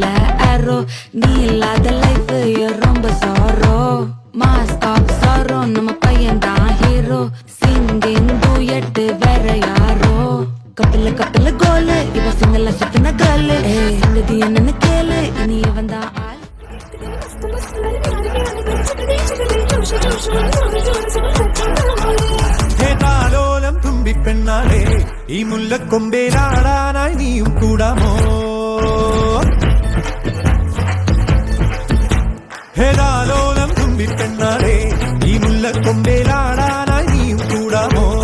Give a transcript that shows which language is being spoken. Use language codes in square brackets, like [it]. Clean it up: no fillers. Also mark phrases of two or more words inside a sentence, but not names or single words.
[ta] ஆரோ நீ இல்லாத லைஃப் ரொம்ப சாரோ [en] mask off [ta] சாரோ நம்ம பையன் தான் ஹீரோ [en] singing duet [ta] வேற யாரோ கப்பில கோலு இவ சிங்கல சுத்தின கேர்ளு சங்கதி என்னன்னு கேளு இனி இவன் தான் ஆள் [ml] താലോലം തുമ്പിപ്പെണ്ണാളെ ഈ മുല്ലക്കൊമ്പേലാടാനായി നീയും കൂടാമോ ഹേതാലോലം തുമ്പിപ്പെണ്ണാളെ ഈ മുല്ലക്കൊമ്പേലാടാനായി നീയും കൂടാമോ